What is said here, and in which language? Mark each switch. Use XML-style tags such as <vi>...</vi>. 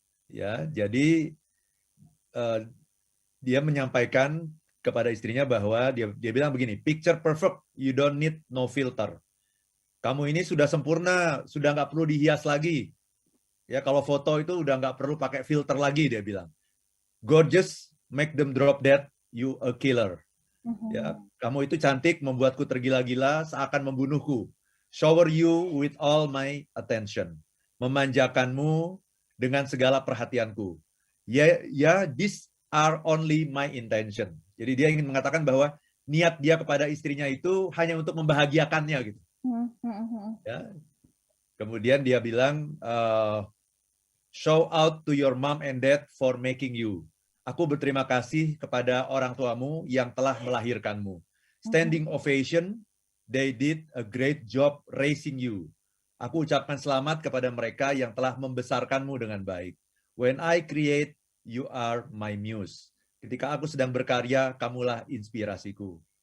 <id>Ya, jadi dia menyampaikan kepada istrinya bahwa dia bilang begini,</id> <en>picture perfect, you don't need no filter.</en> <id>Kamu ini sudah sempurna, sudah nggak perlu dihias lagi. Ya, kalau foto itu udah nggak perlu pakai filter lagi, dia bilang.</id> <en>Gorgeous, make them drop dead, you a killer.</en> <id>Ya, kamu itu cantik, membuatku tergila-gila, seakan membunuhku.</id> <en>Shower you with all my attention.</en> <id>Memanjakanmu dengan segala perhatianku.</id> <en>Ya, this are only my intention.</en> <id>Jadi dia ingin mengatakan bahwa niat dia kepada istrinya itu hanya untuk membahagiakannya gitu. Ya. Kemudian dia bilang,</id> <en>show out to your mom and dad for making you.</en> <id>Aku berterima kasih kepada orang tuamu yang telah melahirkanmu.</id> <en>Standing ovation, they did a great job raising you.</en> <id>Aku ucapkan selamat kepada mereka yang telah membesarkanmu dengan baik.</id> <en>When I create, you are my muse.</en> <id>Ketika aku sedang berkarya, kamulah inspirasiku.</id>